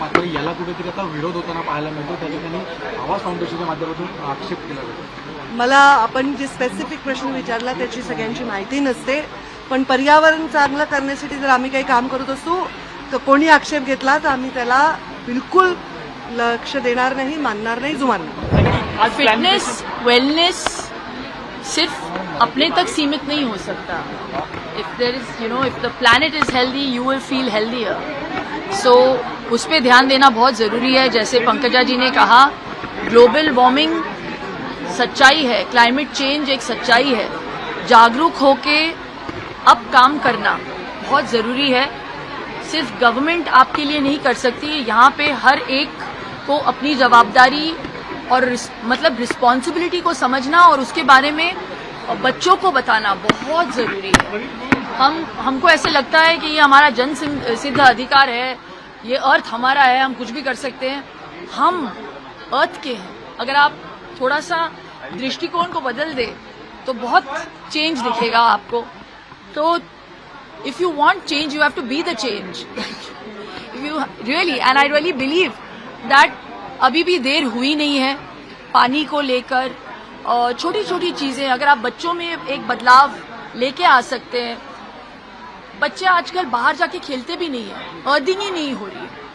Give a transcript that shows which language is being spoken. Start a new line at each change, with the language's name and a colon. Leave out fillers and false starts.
Marathi: मात्र याला कुठेतरी आता विरोध होताना पाहायला मिळतो. त्या ठिकाणी आवाज फाउंडेशनच्या माध्यमातून आक्षेप केला जातो. मला आपण जे स्पेसिफिक प्रश्न विचारला त्याची सगळ्यांची माहिती नसते, पण पर्यावरण चांगलं करण्यासाठी जर आम्ही काही काम करत असू तर कोणी आक्षेप घेतला तर आम्ही त्याला बिल्कुल लक्ष देणार नाही, मानणार नाही, जुमानणार नाही.
Hindi: फिटनेस वेलनेस सिर्फ अपने तक सीमित नहीं हो सकता.
English: If there is if the planet is healthy you will feel healthier.
Hindi: सो उस पर ध्यान देना बहुत जरूरी है. जैसे पंकजा जी ने कहा ग्लोबल वार्मिंग सच्चाई है, क्लाइमेट चेंज एक सच्चाई है. जागरूक होके अब काम करना बहुत जरूरी है. सिर्फ गवर्नमेंट आपके लिए नहीं कर सकती. यहाँ पे हर एक को अपनी जवाबदारी और मतलब रिस्पॉन्सिबिलिटी को समझना और उसके बारे में बच्चों को बताना बहुत जरूरी है. हमको ऐसे लगता है कि ये हमारा जन सिद्ध अधिकार है, ये अर्थ हमारा है, हम कुछ भी कर सकते हैं. हम अर्थ के हैं. अगर आप थोड़ा सा दृष्टिकोण को बदल दे तो बहुत चेंज दिखेगा आपको.
English: तो if you want change you have to be the change. If you really, and I really believe that
Hindi: अभी भी देर हुई नहीं है पानी को लेकर. छोटी छोटी चीजें अगर आप बच्चों में एक बदलाव लेके आ सकते हैं. बच्चे आजकल बाहर जाके खेलते भी नहीं है, अर्थिंग ही नहीं हो रही है.